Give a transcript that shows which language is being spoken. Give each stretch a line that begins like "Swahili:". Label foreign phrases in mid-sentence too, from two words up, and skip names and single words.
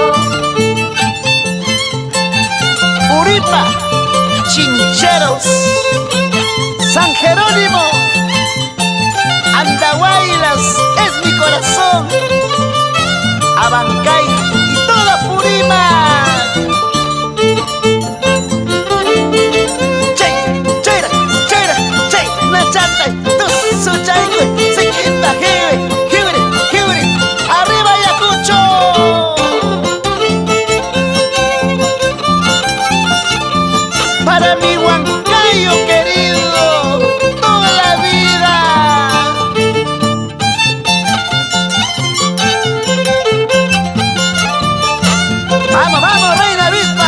Spanish: Puripa, Chincheros, San Jerónimo, Andahuaylas, es mi corazón. Abancay y toda Purima. Chay, chayra, chayra, chay, nachatay, tus suchayque, sequita, jibe, jibre, jibre, arriba Ayacucho. Para mi Huancayo querido, toda la vida. Vamos, vamos, Reina Avispa.